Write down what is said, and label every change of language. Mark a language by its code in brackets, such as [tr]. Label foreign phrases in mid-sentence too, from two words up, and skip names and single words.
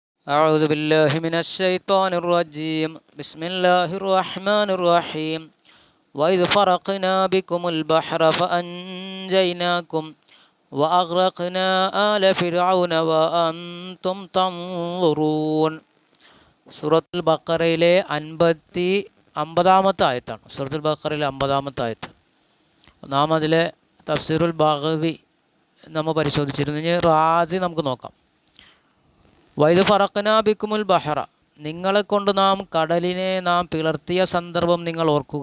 [ar] أعوذ بالله من الشيطان الرجيم بسم الله الرحمن الرحيم وإذ فرقنا بكم البحر فأنجيناكم وأغرقنا آل فرعون وأنتم تنظرون. [ml] സൂറത്തുൽ ബഖറയിലെ 50-ാമത്തെ ആയത്താണ്. സൂറത്തുൽ ബഖറയിലെ 50-ാമത്തെ ആയത്ത്. നാം അതിലെ തഫ്സീറുൽ ബഗവി നമ്മൾ പരിശോധിച്ചിരുന്നു. ഇനി റാസി നമുക്ക് നോക്കാം. [ar] وإذ فرقنا بكم البحر, [ml] നിങ്ങളെ കൊണ്ട് നാം കടലിനെ നാം പിളർത്തിയ സന്ദർഭം നിങ്ങൾ ഓർക്കുക.